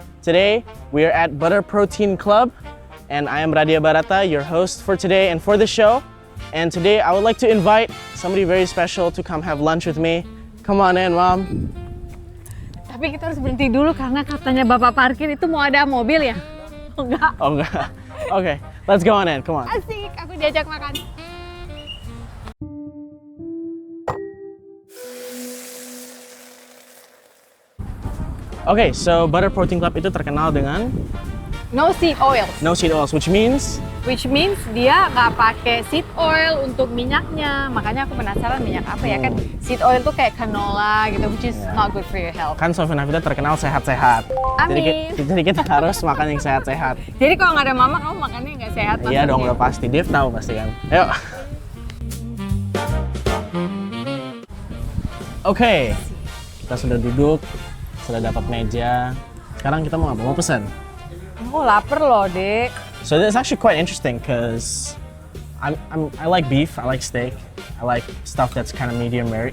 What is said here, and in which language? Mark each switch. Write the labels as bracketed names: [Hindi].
[English] Today, we are at Butter Protein Club, and I am Radia Barata, your host for today and for the show. And today, I would like to invite somebody very special to come have lunch with me. Come on in, Mom. [Indonesian] Tapi kita harus berhenti dulu karena katanya bapak parkir itu mau ada mobil ya? Oh enggak. Oh, enggak. [English] Okay, let's go on in. Come on. [Indonesian] Asik, aku diajak makan. [English] Okay, so [Indonesian] Butter Protein Club itu terkenal dengan [English] No seed oils, no seed oils, which means which means [Indonesian] dia nggak pakai seed oil untuk minyaknya. Makanya aku penasaran minyak apa ya kan? Seed oil tuh kayak canola gitu, [English] which is not good for your health. [Indonesian] kan Sofyan Hafida terkenal sehat-sehat. Amin. Jadi kita harus makan yang sehat-sehat. Jadi kalau nggak ada mama, kamu makannya nggak sehat. Iya dong, maksudnya. udah pasti. Dev tahu pasti kan. Ayo. Oke, kita sudah duduk, sudah dapat meja. Sekarang kita mau apa? Mau pesan? Aku lapar loh, Dek. [English] So it's actually quite interesting because I like beef, I like steak, I like stuff that's kind of medium rare.